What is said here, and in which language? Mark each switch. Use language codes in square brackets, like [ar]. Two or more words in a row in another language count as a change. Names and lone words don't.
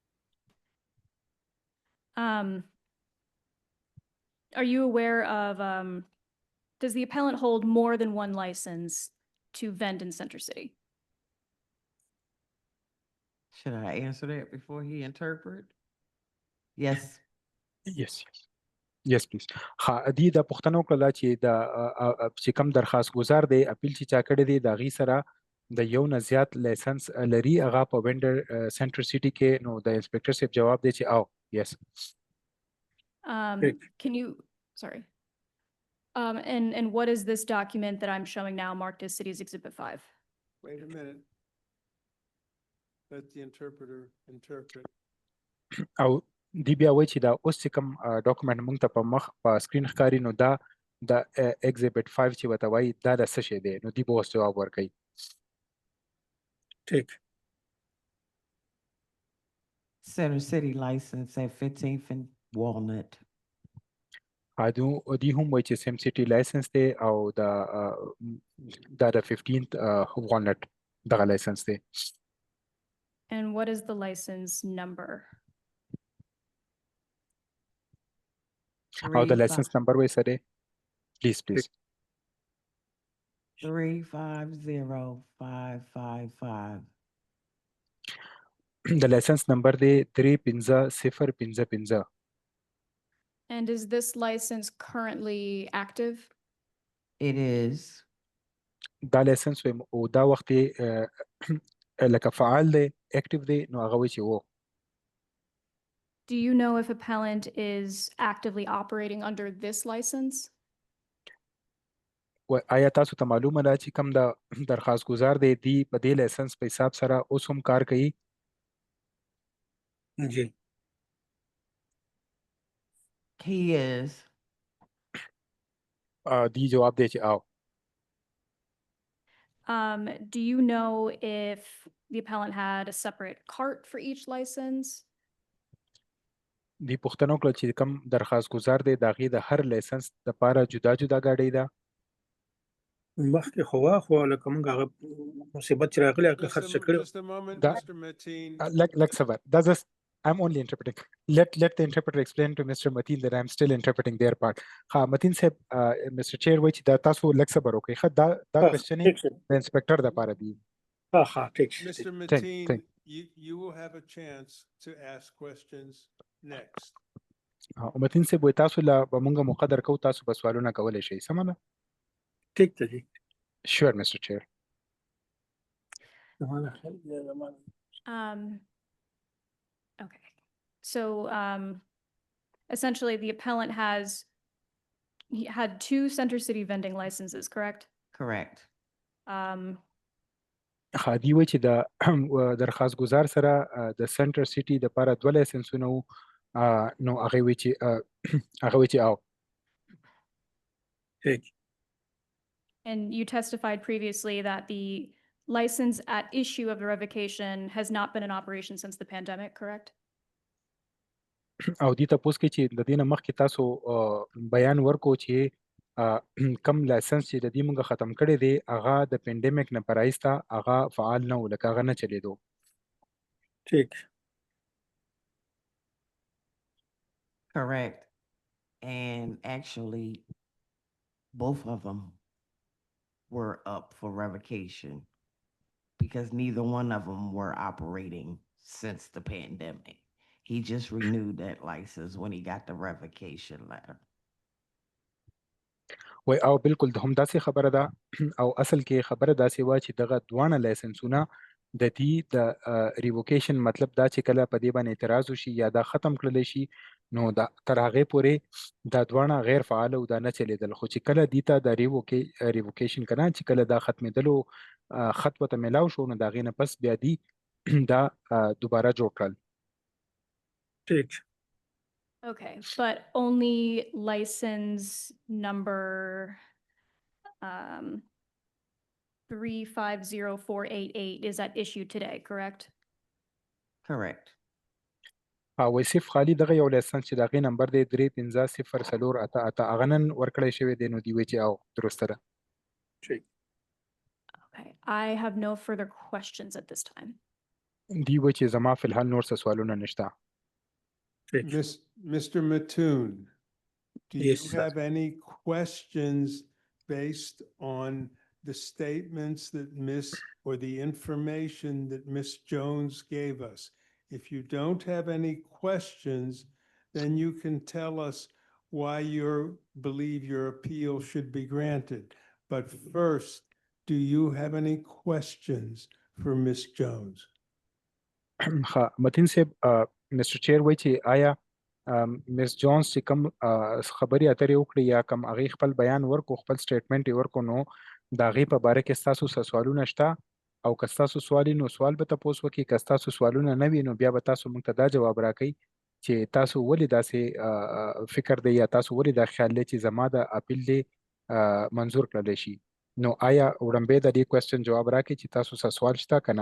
[en] Are you aware of, does the appellant hold more than one license to vend in Center City? Should I answer that before he interpret? Yes. Yes, yes. Yes, please. [ps] دی د پښتنو کله چې د چې کوم درخواست گزار دی اپیل چې چا کړی دی د غي سره د یو نه زیات لایسنس لري هغه په وینډر سنټر سیټي کې نو د انسپکټر صاحب جواب دی چې او یس [en] Can you, sorry. And what is this document that I'm showing now marked as City's Exhibit 5? Wait a minute. Let the interpreter interpret. [ps] او دی بیا وایي چې دا اوس چې کوم ډاکومنټ موږ ته په مخ په سکرین ښکاري نو دا د ایگزیبټ 5 چې ورته وایي دا د څه شی دی نو دی به اوس جواب ورکوي ٹھیک [en] Center City license at 15th and Walnut. [ps] دی هم وایي چې سیم سیټي لایسنس دی او دا د 15th والنټ دغه لایسنس دی [en] And what is the license number? [ps] او د [en] license number [ps] وایي سره پلیز [en] 350555. [ps] د [en] license number [ps] دی 35055 [en] And is this license currently active? It is. [ps] دا لایسنس وایم او دا وخت یې لکه فعال دی اکټیو دی نو هغه وایي چې و [en] Do you know if appellant is actively operating under this license? [ps] آیا تاسو ته معلومه ده چې کوم د درخواست گزار دی دی په دې لایسنس په حساب سره اوس هم کار کوي جی [en] He is. [ps] دی جواب دی چې او [en] Do you know if the appellant had a separate cart for each license? [ps] دی پوښتنه وکړه چې کوم درخواست گزار دی د هغې د هر لایسنس دپاره جدا جدا ګاډۍ ده مخکې خو واخوا لکه موږ هغه مصیبت چې راغلی هغه خرڅ کړی [en] Just a moment, That- Mr. Mateen. like صبر that's just I'm only interpreting let the interpreter explain to Mr. Mateen that I'm still interpreting their part Mateen صاحب Mr. [ps] Chair وایي چې دا تاسو لږ صبر وکړئ ښه دا کوېسچن ټیک شه د انسپکټر دپاره دی ها ها ټیک شه [en] Mr. Thank- Mateen, thank- you will have a chance to ask questions next. [ps] متین صاحب وایي تاسو له به مونږ مقدر کوو تاسو به سوالونه کولی شئ سمه ده ټیک ته جی [en] sure Mr. Chair Okay. So, essentially the appellant he had 2 Center City vending licenses, correct? Correct. [ps] دی وایي چې د درخواست گزار سره د سنټر سیټي دپاره 2 لایسنسونه وو نو هغې وایي چې او ټیک [en] And you testified previously that the license at issue of the revocation has not been in operation since the pandemic, correct? [ps] او دی تپوس کې چې د دې نه مخکې تاسو بیان ورکو چې کم لایسنس چې د دې موږ ختم کړی دی هغه د پینډیمیک نه پرایسته هغه فعال نه و لکه هغه نه چلیدو ټیک [en] Correct. And actually, both of them were up for revocation because neither one of them were operating since the pandemic. He just renewed that license when he got the revocation letter. [ps] وای او بالکل د هم داسې خبره ده او اصل کې خبره داسې وه چې دغه دواړه لایسنسونه د دې د ریووکیشن مطلب دا چې کله په دې باندې اعتراض وشي یا دا ختم کړلی شي نو دا تر هغې پورې دا دواړه غیر فعاله او دا نه چلیدل خو چې کله دې ته د ریووکیشن که نه چې کله دا ختمېدلو خط ورته میلاو شو نو د هغې نه پس بیا دي دا دوباره جوړ کړل ټیک [en] Okay, but only license number 350488 is at issue today, correct? Correct. [ps] وایي صرف خالي دغه یو لایسنس چې د هغې نمبر دی 3500488 هغه نن ورکړی شوی دی نو دوی وایي چې او درسته ده ټیک [en] Okay, I have no further questions at this time. [ps] دوی وایي چې زما فی الحال نور څه سوالونه نشته [en] Mr. Mattoon, do Yes, you sir. have any questions based on the statements that or the information that Miss Jones gave us? If you don't have any questions, then you can tell us why you believe your appeal should be granted. But first, do you have any questions for Ms. Jones? [ps] ها متین صاحب مستر چیر وایي چې آیا مس جونز چې کوم خبرې اترې وکړي یا کوم هغې خپل بیان ورکو خپل سټیټمنټ یې ورکو نو د هغې په باره کې ستاسو څه سوالونه شته او که ستاسو سوال وي نو سوال به تپوس وکړي که ستاسو سوالونه نه وي نو بیا به تاسو موږ ته دا جواب راکړئ چې تاسو ولې داسې فکر دی یا تاسو ولې دا خیال دی چې زما د اپیل دی منظور کړلی شي نو آیا وړاندې د دې کوېسچن جواب راکړئ چې تاسو څه سوال شته که نه